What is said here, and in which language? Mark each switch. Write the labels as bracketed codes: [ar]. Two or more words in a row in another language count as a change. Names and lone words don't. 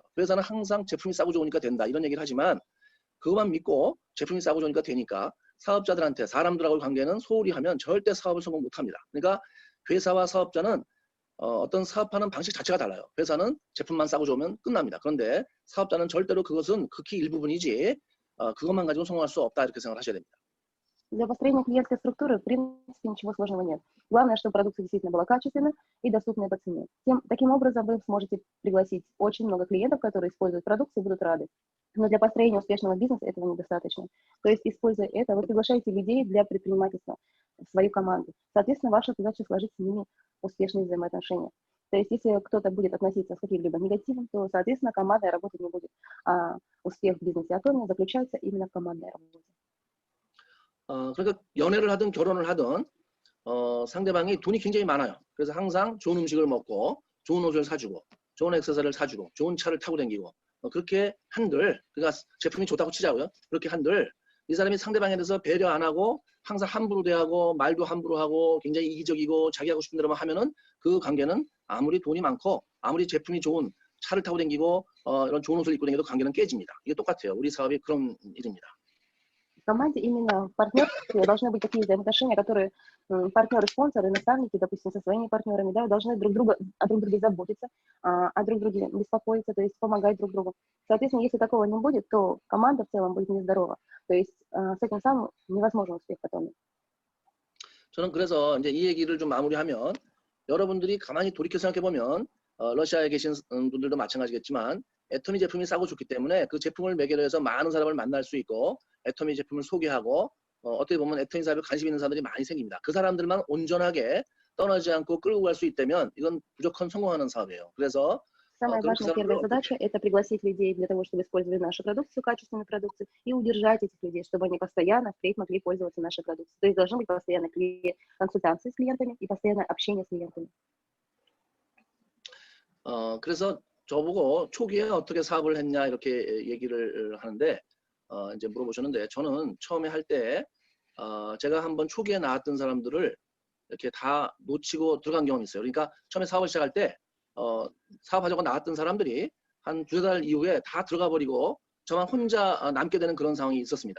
[ko] 회사는 항상 제품이 싸고 좋으니까 된다 이런 얘기를 하지만 그것만 믿고 제품이 싸고 좋으니까 되니까 사업자들한테 사람들하고의 관계는 소홀히 하면 절대 사업을 성공 못합니다. 그러니까 회사와 사업자는 어떤 사업하는 방식 자체가 달라요. 회사는 제품만 싸고 좋으면 끝납니다. 그런데 사업자는 절대로 그것은 극히 일부분이지 그것만 가지고 성공할 수 없다 이렇게 생각을 하셔야 됩니다. [ru] Для построения клиентской структуры, в принципе, ничего сложного нет. Главное, чтобы продукция действительно была качественной и доступной по цене. Таким образом, вы сможете пригласить очень много клиентов, которые используют продукцию и будут рады. Но для построения успешного бизнеса этого недостаточно. То есть, используя это, вы приглашаете людей для предпринимательства в свою команду. Соответственно, ваша задача сложить с ними успешные взаимоотношения. То есть, если кто-то будет относиться с каким-либо негативом, то, соответственно, командная работа не будет. А успех в бизнесе Atomy заключается именно в командной работе. [ko] 그러니까 연애를 하든 결혼을 하든 상대방이 돈이 굉장히 많아요. 그래서 항상 좋은 음식을 먹고 좋은 옷을 사주고 좋은 액세서리를 사주고 좋은 차를 타고 다니고 그렇게 한들 그러니까 제품이 좋다고 치자고요. 그렇게 한들 이 사람이 상대방에 대해서 배려 안 하고 항상 함부로 대하고 말도 함부로 하고 굉장히 이기적이고 자기 하고 싶은 대로만 하면은 그 관계는 아무리 돈이 많고 아무리 제품이 좋은 차를 타고 다니고 이런 좋은 옷을 입고 다니도 관계는 깨집니다. 이게 똑같아요. 우리 사업이 그런 일입니다. [ru] В команде именно в партнерстве должны быть такие взаимоотношения, которые партнеры, спонсоры, наставники, допустим, со своими партнерами, да, должны друг друге заботиться, о друг друге беспокоиться, то есть помогать друг другу. Соответственно, если такого не будет, то команда в целом будет нездорова. То есть с этим самым невозможен успех потом. [ko] 저는 그래서 이제 이 얘기를 좀 마무리하면 여러분들이 가만히 돌이켜 생각해 보면 러시아에 계신 분들도 마찬가지겠지만 애터미 제품이 싸고 좋기 때문에 그 제품을 매개로 해서 많은 사람을 만날 수 있고 애터미 제품을 소개하고 어떻게 보면 애터미 사업에 관심 있는 사람들이 많이 생깁니다. 그 사람들만 온전하게 떠나지 않고 끌고 갈 수 있다면 이건 무조건 성공하는 사업이에요. 그래서 [ru] Самая важная первая задача – это пригласить людей для того, чтобы использовать нашу продукцию, качественную продукцию, и удержать этих людей, чтобы они постоянно впредь могли пользоваться нашей продукцией. То есть должны быть постоянные консультации с клиентами и постоянное общение с клиентами. [ko] 그래서 저보고 초기에 어떻게 사업을 했냐 이렇게 얘기를 하는데 이제 물어보셨는데 저는 처음에 할 때 제가 한번 초기에 나왔던 사람들을 이렇게 다 놓치고 들어간 경험이 있어요. 그러니까 처음에 사업을 시작할 때 사업하자고 나왔던 사람들이 한 2달 이후에 다 들어가 버리고 저만 혼자 남게 되는 그런 상황이 있었습니다.